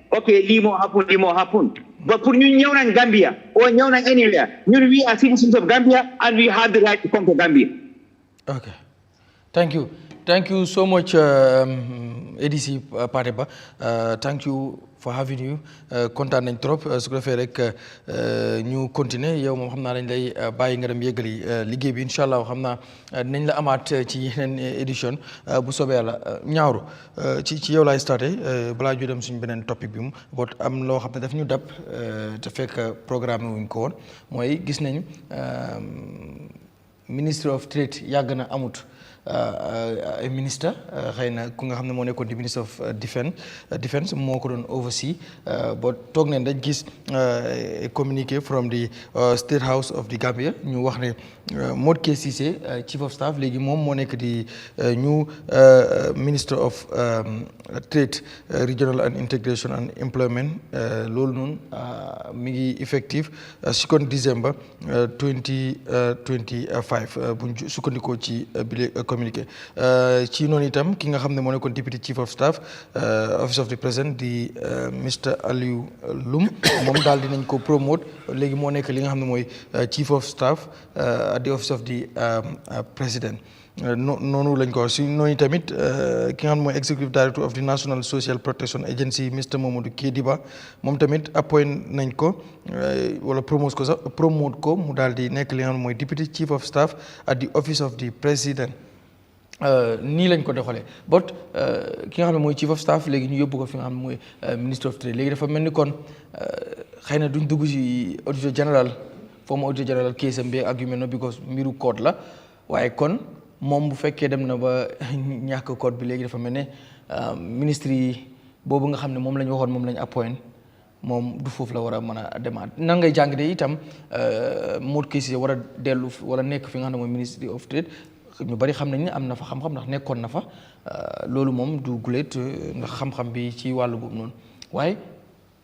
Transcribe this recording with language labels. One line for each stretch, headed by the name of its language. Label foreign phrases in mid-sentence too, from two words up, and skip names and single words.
English: Okay, limo happen. But for you in Gambia or anywhere, we are citizens of Gambia and we have the right to come to Gambia. Okay. Thank you so much, ADC Pateh. Thank you for having you.
Wolof: Kontaan nañ trop su ko defee rek ñu continuer yow moom xam naa dañ lay bàyyi nga dem yëgali liggéey bi incha allah xam naa dinañ la amaat ci yeneen édition bu soobee yàlla ñaawru ci yow laay starté balaa ñu dem suñu beneen topic bi mu boot am loo xam ne daf ñu dab te fekk programme wuñ ko woon mooy gis nañ Ministry of Trade yàgg na amut ay ministre xëy na ku nga xam ne moo nekkoon di
English: Minister of Defense
Wolof: moo ko doon oversee ba toog nañ dañ gis communiqué
English: from the State House of the Gambia
Wolof: ñu wax ne Modou Cissé
English: Chief of Staff
Wolof: léegi moom moo nekk di ñu
English: Minister of Trade Regional and Integration and Employment
Wolof: loolu noonu mi ngi effective si kon December 2025 buñ sukkandikoo ci bile communiqué ci noonu itam ki nga xam ne moo nekkoon
English: Deputy Chief of Staff Office of the President
Wolof: di Mr Aliou Loum moom daal dinañ ko promote léegi moo nekk li nga xam ne mooy
English: Chief of Staff at the Office of the President
Wolof: noonu lañ ko si noonu tamit ki nga xam ne mooy
English: Executive Director of the National Social Protection Agency
Wolof: Mr Mamadou Kediba moom tamit appoint nañ ko wala promote ko mu daal di nekk li nga xam ne mooy
English: Deputy Chief of Staff at the Office of the President
Wolof: nii lañ ko doxalee but ki nga xam ne mooy
English: Chief of Staff
Wolof: léegi ñu yóbbu ko fi nga xam ne mooy
English: Minister of Trade
Wolof: léegi dafa mel ni kon xëy na duñ dugg si auditor général former auditor général keesam bi ak yu mel noonu because mbiru code la waaye kon moom bu fekkee dem na ba ñàkk code bi léegi dafa mel ne ministre yi boobu nga xam ne moom la ñu waxoon moom la ñu appoint moom du foofu la war a mën a demaat nan ngay jàng de itam Modou Cissé war a dellu wala nekk fi nga xam ne mooy Ministry of Trade ñu bari xam nañ ne am na fa xam-xam ndax nekkoon na fa loolu moom du guléet ndax xam-xam bi ci wàllu boobu noonu waaye